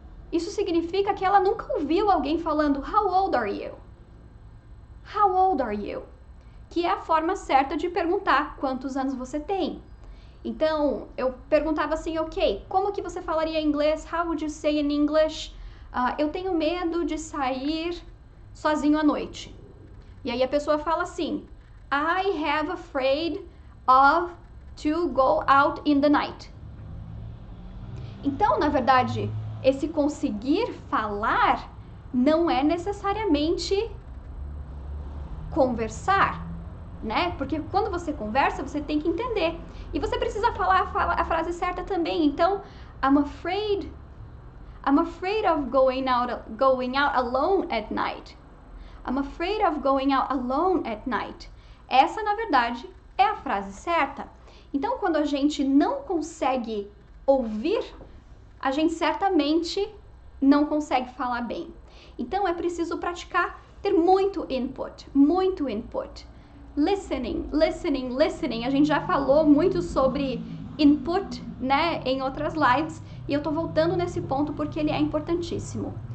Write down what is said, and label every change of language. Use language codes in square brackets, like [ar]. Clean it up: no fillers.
[pt] Isso significa que ela nunca ouviu alguém falando, [en] how old are you? [pt] How old are you? Que é a forma certa de perguntar quantos anos você tem. Então, eu perguntava assim, ok, como que você falaria em inglês? [en] How would you say in English? [pt] eu tenho medo de sair sozinho à noite. E aí a pessoa fala assim, [en] I have afraid of to go out in the night. [pt] Então, na verdade, esse conseguir falar não é necessariamente conversar, né? Porque quando você conversa, você tem que entender. E você precisa falar a frase certa também. [en] Então, I'm afraid of going out alone at night. I'm afraid of going out alone at night. [pt] Essa, na verdade, é a frase certa. Então, quando a gente não consegue ouvir, a gente certamente não consegue falar bem. Então, é preciso praticar, ter muito input, muito input. [en] Listening, listening, listening. [pt] A gente já falou muito sobre input, né, em outras lives, e eu tô voltando nesse ponto porque ele é importantíssimo.